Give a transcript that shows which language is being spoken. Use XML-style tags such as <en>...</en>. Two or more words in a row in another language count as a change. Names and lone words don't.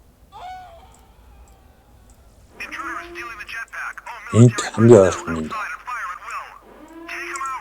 <en>Intruder is stealing the jetpack. All</en> <mn>Энд</mn> <en>military</en> <mn>хамгийн</mn> <en>personnel</en> <mn>ойрхон юм.</mn> <en>outside and fire at will. Take him out.</en>